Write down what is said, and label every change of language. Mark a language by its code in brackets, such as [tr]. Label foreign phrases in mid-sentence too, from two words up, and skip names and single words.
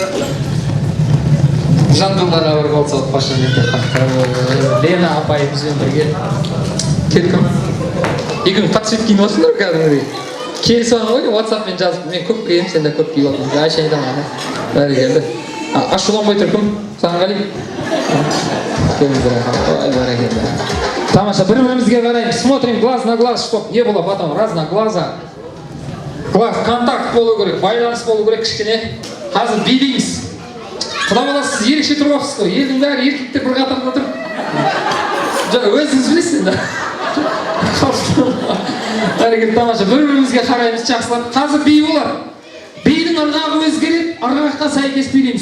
[kk] Жандылдарға бір болса отпашы деп Лена апайымызбен бірге келдім. Екеуміз подсвет киініп отырсыңдар кәдімгідей. Келісіп алған ғой, WhatsApp-мен жазып, мен көп киемін, сен де көп киіп алдың. Айша айтамын. Бәрекелді. Ашуланбай тұр кім? Сағынғали. Келіңіздер. Ой, бәрекелді. Тамаша, бір-бірімізге қараймыз. [ru] Смотрим глаз на глаз, чтоб не было потом раз на глаза. [kk] Глаз, контакт болу керек, байланыс болу керек кішкене. Қазір билейміз. Құда бала сіз ерекше тұрып алыпсыз ғой. Елдің бәрі еркектер бір қатарда тұр. Өзіңіз білесіз енді. Бәрекелді, тамаша. Бір-бірімізге қараймыз, жақсылап. Қазір би болар. Бидің ырғағы өзгереді, ырғаққа сәйкес билейміз.